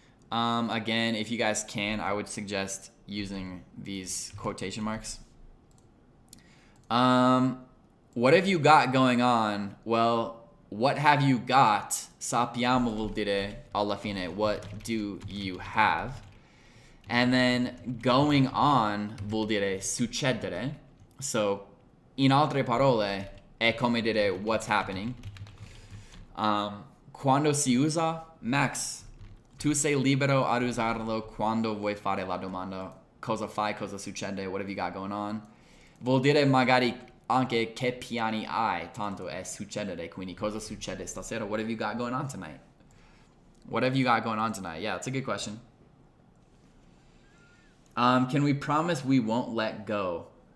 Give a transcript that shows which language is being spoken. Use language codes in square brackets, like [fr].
[en] Again, if you guys can, I would suggest using these quotation marks. What have you got going on? Well, what have you got? [it] Sappiamo vuol dire alla fine, [en] what do you have? And then going on [it] vuol dire succedere. So, in altre parole, è come dire [en] what's happening. [it] Quando si usa, Max, tu sei libero ad usarlo quando vuoi fare la domanda. Cosa fai, cosa succede, [en] what have you got going on? [it] Vuol dire magari anche che piani hai, tanto è succedere, quindi cosa succede stasera? [en] What have you got going on tonight? What have you got going on tonight? Yeah, it's a good question. Can we promise we won't let go?